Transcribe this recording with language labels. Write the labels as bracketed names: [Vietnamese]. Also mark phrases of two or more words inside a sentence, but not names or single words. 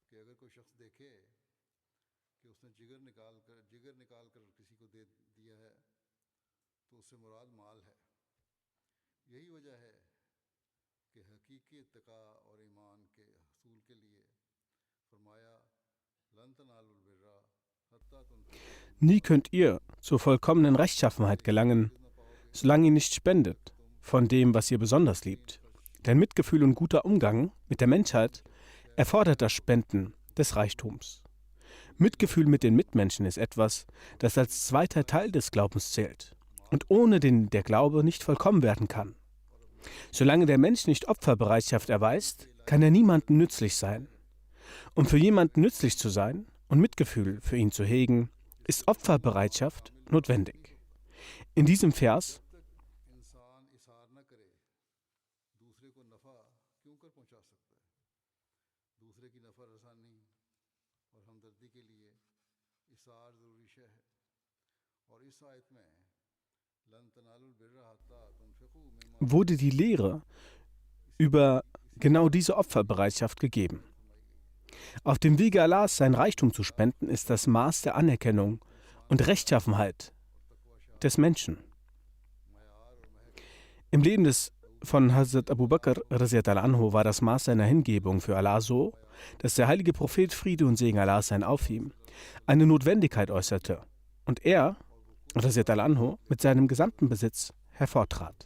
[Urdu] اگر کوئی شخص دیکھے کہ اس نے جگر نکال کر کسی کو دے دیا ہے تو اس سے مراد مال ہے. یہی وجہ ہے کہ حقیقی اتقا اور ایمان کے حصول کے لیے فرمایا [Arabic] لن تنالوا البر حتى تنفقوا [German] Nie könnt ihr zur vollkommenen Rechtschaffenheit gelangen, solange ihr nicht spendet von dem, was ihr besonders liebt. Denn Mitgefühl und guter Umgang mit der Menschheit erfordert das Spenden des Reichtums. Mitgefühl mit den Mitmenschen ist etwas, das als zweiter Teil des Glaubens zählt und ohne den der Glaube nicht vollkommen werden kann. Solange der Mensch nicht Opferbereitschaft erweist, kann er niemandem nützlich sein. Um für jemanden nützlich zu sein und Mitgefühl für ihn zu hegen, ist Opferbereitschaft notwendig. In diesem Vers [Urdu] انسان ایثار نہ کرے دوسرے کو نفع کیوں کر پہنچا سکتا ہے. دوسرے کی نفع رسانی اور ہمدردی کے لیے ایثار ضروری شے ہے. اور اس آیت میں [Arabic] لن تنالوا البر حتى تنفقوا مما [German] wurde die Lehre über genau diese Opferbereitschaft gegeben. Auf dem Wege Allahs sein Reichtum zu spenden, ist das Maß der Anerkennung und Rechtschaffenheit des Menschen. Im Leben von Hazrat Abu Bakr [Arabic] رضي الله عنه [German] war das Maß seiner Hingebung für Allah so, dass der heilige Prophet Friede und Segen Allahs sein auf ihm eine Notwendigkeit äußerte und er [Arabic] رضي الله عنه [German] mit seinem gesamten Besitz hervortrat.